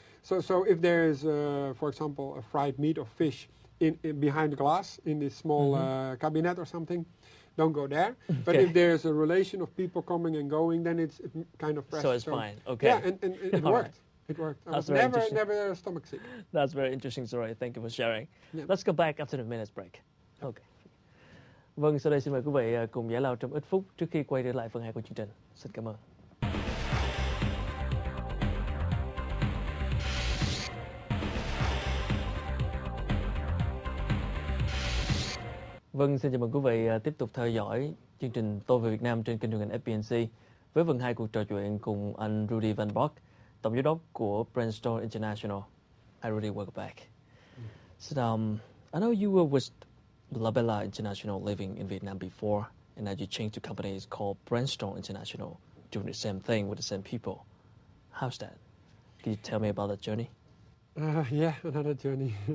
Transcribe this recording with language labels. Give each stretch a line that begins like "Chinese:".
English: So if there is, for example, a fried meat or fish in behind the glass in this small cabinet or something, don't go there. But if there's a relation of people coming and going, then it's kind of fresh. So it's fine. Okay. Yeah, and it worked. Right. It worked. I was never stomach sick. That's very interesting story. Thank you for sharing. Yeah. Let's go back after the minutes break. Okay.
Vietnamese: Vâng, sau đây xin mời quý vị cùng giải lao trong ít phút trước khi quay trở lại phần 2 của chương trình. Xin cảm ơn. Vâng, xin chào mừng quý vị tiếp tục theo dõi chương trình Tôi về Việt Nam trên kênh truyền hình FBNC với phần 2 cuộc trò chuyện cùng anh Rudy van Bork, tổng giám đốc của Brainstones International.
English: Hi Rudy, welcome back. So, I know you were with Labella International living in Vietnam before, and now you changed to companies called Brainstones International, doing the same thing with the same people. How's that? Can you tell me about that journey? Yeah, another journey.